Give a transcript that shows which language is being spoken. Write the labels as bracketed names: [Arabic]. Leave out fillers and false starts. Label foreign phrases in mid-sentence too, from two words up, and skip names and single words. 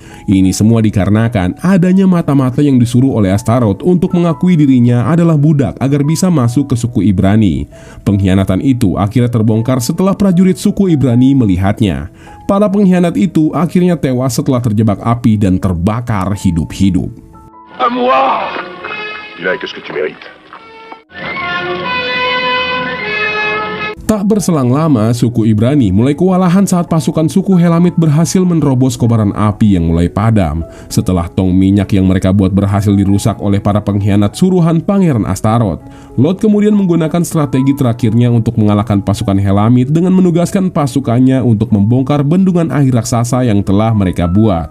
[Indonesian] Ini semua dikarenakan adanya mata-mata yang disuruh oleh Astaroth untuk mengakui dirinya adalah budak agar bisa masuk ke suku Ibrani. Pengkhianatan itu akhirnya terbongkar setelah prajurit suku Ibrani melihatnya. Para pengkhianat itu akhirnya tewas setelah terjebak api dan terbakar hidup-hidup. [French] À moi! Vilain, qu'est-ce que tu mérites? [Indonesian] Tak berselang lama, suku Ibrani mulai kewalahan saat pasukan suku Helamit berhasil menerobos kobaran api yang mulai padam. Setelah tong minyak yang mereka buat berhasil dirusak oleh para pengkhianat suruhan Pangeran Astaroth, Lot kemudian menggunakan strategi terakhirnya untuk mengalahkan pasukan Helamit dengan menugaskan pasukannya untuk membongkar bendungan air raksasa yang telah mereka buat.